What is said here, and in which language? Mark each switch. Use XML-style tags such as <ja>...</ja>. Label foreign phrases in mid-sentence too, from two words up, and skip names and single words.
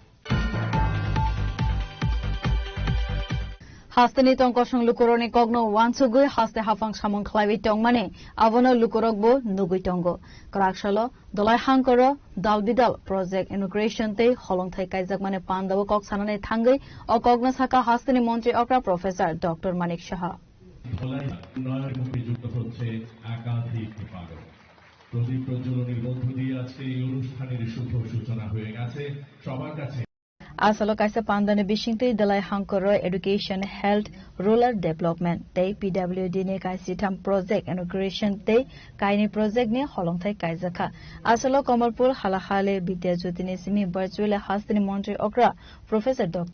<trp>Hastani Tongkosong Lukuroni Kogno Wansugui Haste Hafang Samong Klavi Tongmane Avono Lukurogbo Nugui Tongo Krakshalo Dolai Hankoro Dalbidal</trp> <en>Project Integration</en> <trp>Tei Holong Thai Kaizakmane Pandawo Kok Sanane Thangai O Kogno Saka Hastani Montri Okra Professor Dr. Manik Shaha</trp> <bn>প্রদীপ প্রজ্বলনের মধ্য দিয়ে আজকে এই অনুষ্ঠানের শুভ সূচনা হয়ে গেছে সবার কাছে</bn> <trp>Asalo kaisa pandane bishingte dalai hankoro</trp> <en>education health rural development</en> <trp>tei PWD ne kaisi tham</trp> <en>project integration</en> <trp>tei kaini project ne holongthai kaijaka asalo Kamalpur halahale bidyajyoti ne simi virtual hastini montri okra Professor Dr.</trp>